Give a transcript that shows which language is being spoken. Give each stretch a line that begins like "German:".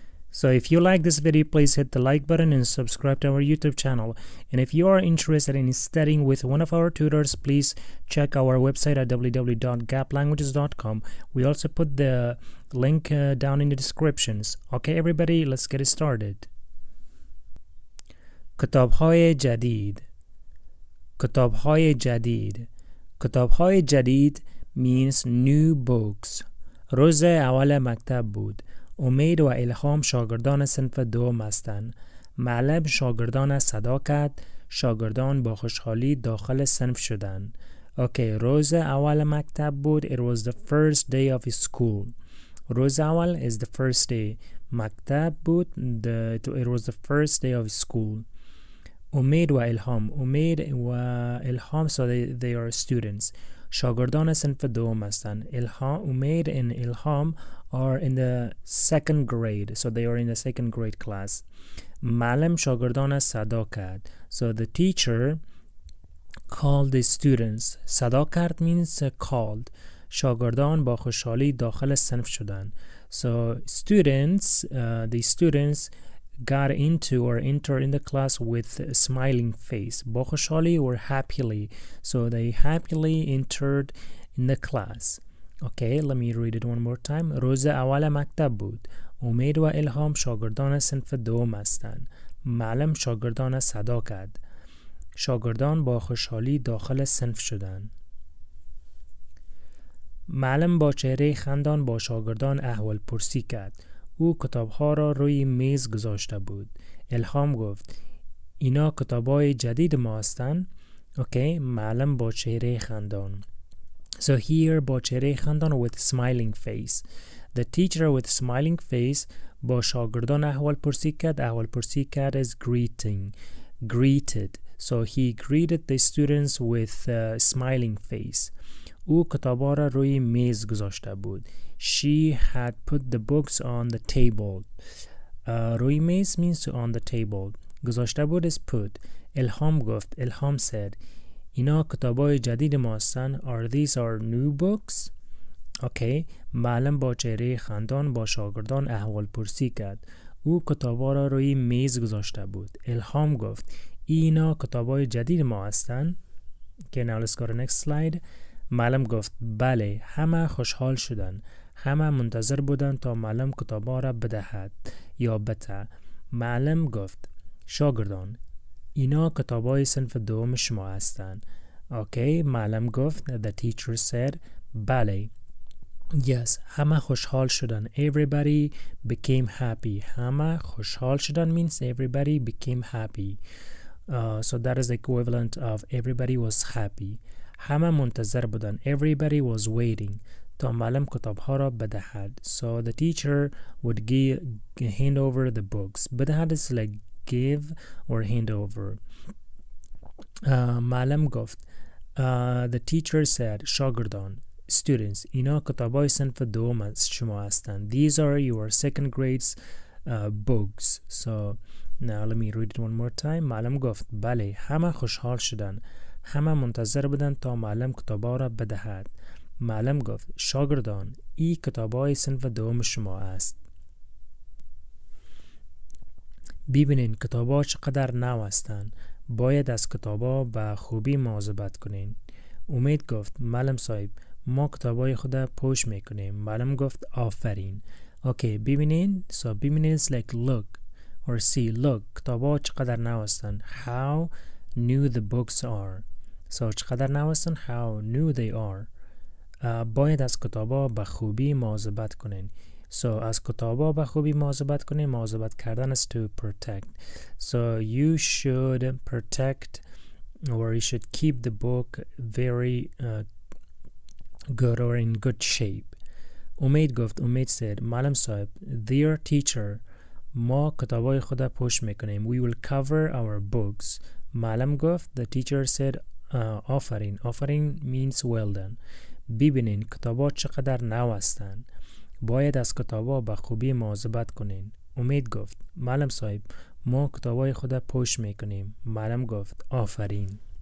English: So if you like this video, please hit the like button and subscribe to our YouTube channel. And if you are interested in studying with one of our tutors, please check our website at www.gaplanguages.com. We also put the link down in the descriptions. Okay everybody, let's get started.
Persian: کتاب‌های جدید کتاب‌های جدید کتاب‌های جدید
English: means new books.
Persian: روز اول مکتب بود. امید و الهام شاگردان صنف دوم هستند. معلم شاگردان صدا کرد. شاگردان با خوشحالی داخل صنف شدند. Okay, روز اول مکتب بود.
English: It was the first day of school.
Persian: روز اول
English: is the first day.
Persian: مکتب بود.
English: It was the first day of school.
Persian: امید و الهام. امید و الهام,
English: so they are students.
Persian: شاگردان صنف دوم هستند.
English: Omid and ilham are in the second grade, so they are in the second grade class.
Persian: معلم شاگردان صدا کرد.
English: So the teacher called the students.
Persian: صدا کرد
English: means called.
Persian: شاگردان با خوشحالی داخل صنف شدند.
English: So students, the students got into or enter in the class with a smiling face.
Persian: با خوشحالی
English: or happily. So they happily entered in the class. Okay, let me read it one more time.
Persian: روز اول مکتب بود. امید و الهام شاگردان صنف دوم هستند. معلم شاگردان صدا کرد. شاگردان با خوشحالی داخل صنف شدند. معلم با چهره خندان با شاگردان احوال پرسی کرد. او کتاب‌ها را روی میز گذاشته بود. الهام گفت اینا کتاب‌های جدید ما هستند. Okay, معلم با چهره خندان.
English: So here
Persian: با چهره خندان
English: with smiling face. The teacher with smiling face
Persian: با شاگردان احوال پرسی کرد. احوال پرسی کرد
English: is greeted. So he greeted the students with a smiling face.
Persian: او کتاب‌ها را روی میز گذاشته بود.
English: She had put the books on the table.
Persian: روی میز
English: means on the table.
Persian: گذاشته بود
English: is put.
Persian: الهام گفت. الهام
English: said.
Persian: اینا کتاب‌های جدید ما هستند.
English: Are these our new books? Okay.
Persian: معلم با چهره خندان با شاگردان احوال پرسی کرد. او کتاب‌ها را روی میز گذاشته بود. الهام گفت. اینا کتاب‌های جدید ما هستند.
English: Okay, now let's go to the next slide.
Persian: معلم گفت بله، همه خوشحال شدن. همه منتظر بودن تا معلم کتابا را بدهد یا بته. معلم گفت شاگردان اینا کتابای صنف دوم شما هستند.
English: Okay,
Persian: معلم گفت
English: the teacher said بله.
Persian: Yes, همه خوشحال شدن.
English: Everybody became happy.
Persian: همه خوشحال شدن
English: means everybody became happy. So that is the equivalent of everybody was happy.
Persian: همه منتظر بودن.
English: Everybody was waiting.
Persian: تا معلم کتاب‌ها را بدهد.
English: So the teacher would hand over the books.
Persian: بدهد
English: is like give or hand over.
Persian: معلم گفت.
English: The teacher said
Persian: شاگردان
English: students
Persian: اینا کتاب‌های صنف دوم شما هستند.
English: These are your second grades books. So now let me read it one more time.
Persian: معلم گفت بله، همه خوشحال شدن. همه منتظر بودن تا معلم کتابا را بدهد. معلم گفت شاگردان این کتابای صنف دوم شما است. ببینین کتابا چقدر نو هستند. باید از کتابا به خوبی مواظبت کنین. امید گفت معلم صاحب ما کتابای خود پوش میکنیم. معلم گفت آفرین.
English: Okay,
Persian: ببینین.
English: So
Persian: ببینین
English: is like look or see. Look,
Persian: کتابا چقدر نو هستند.
English: How new the books are.
Persian: So چقدر نو هستند.
English: How new they are.
Persian: باید از کتابا به خوبی مواظبت کنین. So از کتابا به خوبی مواظبت کنین. مواظبت کردن
English: is to protect. So you should protect or you should keep the book very good or in good shape.
Persian: امید گفت. امید
English: said
Persian: معلم صاحب
English: dear teacher
Persian: ما کتابای خود پوش میکنیم.
English: We will cover our books.
Persian: معلم گفت.
English: The teacher said
Persian: آفرین.
English: آفرین means well done.
Persian: ببینین کتابا چقدر نو هستند. باید از کتابا به خوبی مواظبت کنین. امید گفت معلم صاحب ما کتابای خود پشت میکنیم. معلم گفت آفرین.